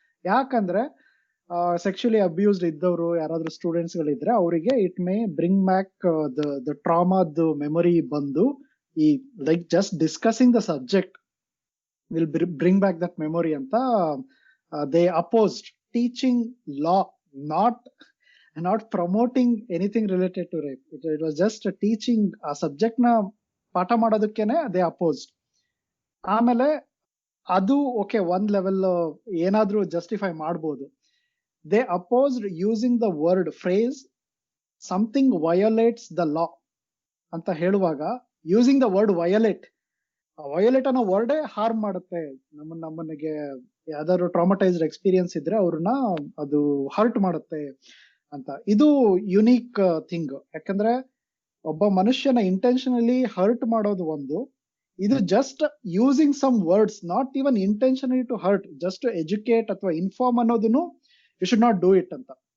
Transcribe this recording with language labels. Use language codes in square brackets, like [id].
[kn] ಯಾಕಂದ್ರೆ [en] sexually abused [kn] ಇದ್ದವರು ಯಾರಾದ್ರೂ [en] students [kn] ಗಳಿದ್ರೆ ಅವರಿಗೆ [en] it may bring back the ಟ್ರಾಮಾದ memory ಬಂದು, ಈ like just discussing the subject will bring back that memory [kn] ಅಂತ [en] they opposed teaching law, not promoting anything related to rape. It was just teaching [kn] ಆ subject ನ ಪಾಠ ಮಾಡೋದಕ್ಕೇನೆ [en] they opposed. [kn] ಆಮೇಲೆ ಅದು okay, ಒಂದ್ level ಏನಾದ್ರೂ ಜಸ್ಟಿಫೈ ಮಾಡ್ಬೋದು. [en] they opposed using the word phrase something violates the law [kn] ಅಂತ ಹೇಳುವಾಗ [en] using the word violate [kn] ಅನ್ನೋ ವರ್ಡೇ ಹಾರ್ಮ್ ಮಾಡುತ್ತೆ. ನಮ್ಮನಿಗೆ ಯಾವ್ದಾದ್ರು ಟ್ರಾಮಟೈಸ್ಡ್ ಎಕ್ಸ್ಪೀರಿಯನ್ಸ್ ಇದ್ರೆ ಅವ್ರನ್ನ ಅದು ಹರ್ಟ್ ಮಾಡುತ್ತೆ ಅಂತ. ಇದು ಯುನೀಕ್ ಥಿಂಗ್. ಯಾಕಂದ್ರೆ ಒಬ್ಬ ಮನುಷ್ಯನ ಇಂಟೆನ್ಷನಲಿ ಹರ್ಟ್ ಮಾಡೋದು ಒಂದು, ಇದು [en] just using some words, not even intentionally to hurt, just to educate [kn] ಅಥವಾ [en] inform [kn] ಅನ್ನೋದನ್ನು [en] you should not do it [kn] ಅಂತ.